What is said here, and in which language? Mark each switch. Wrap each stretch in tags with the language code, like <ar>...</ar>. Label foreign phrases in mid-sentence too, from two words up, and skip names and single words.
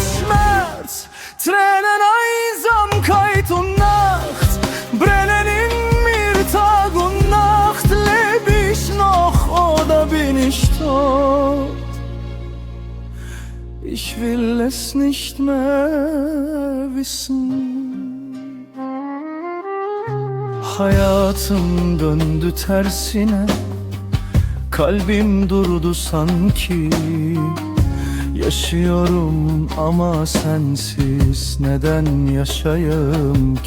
<de>Schmerz, Tränen, Einsamkeit und Nacht brennen in mir Tag und Nacht. Leb ich noch oder bin ich tot? Ich will es nicht mehr wissen.</de> <tr>Hayatım döndü tersine, kalbim durdu sanki. Yaşıyorum ama sensiz neden yaşayayım ki?</tr>